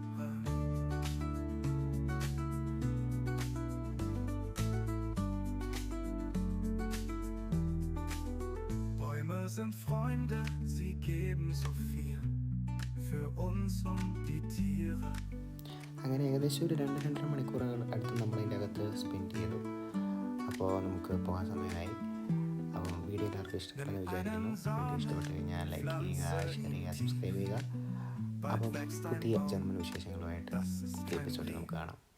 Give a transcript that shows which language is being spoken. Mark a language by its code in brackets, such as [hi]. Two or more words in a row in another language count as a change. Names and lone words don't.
[de] Bäume sind Freunde, sie geben so viel für uns und die Tiere. [ml] അങ്ങനെ ഏകദേശം ഒരു 2-2.5 മണിക്കൂറുകൾ അടുത്ത് നമ്മൾ ഇതിൻ്റെ അകത്ത് സ്പെൻഡ് ചെയ്തു. അപ്പോൾ നമുക്ക് പോകാൻ സമയമായി. അപ്പോൾ വീഡിയോ എല്ലാവർക്കും ഇഷ്ടപ്പെടുന്ന വിചാരിക്കുന്നു. വീഡിയോ ഇഷ്ടപ്പെട്ടു കഴിഞ്ഞാൽ ലൈക്ക് ചെയ്യുക, ഷെയർ ചെയ്യുക, സബ്സ്ക്രൈബ് ചെയ്യുക. അപ്പം പുതിയ ജർമ്മൻ വിശേഷങ്ങളുമായിട്ട് എപ്പിസോഡിൽ നമുക്ക് കാണാം.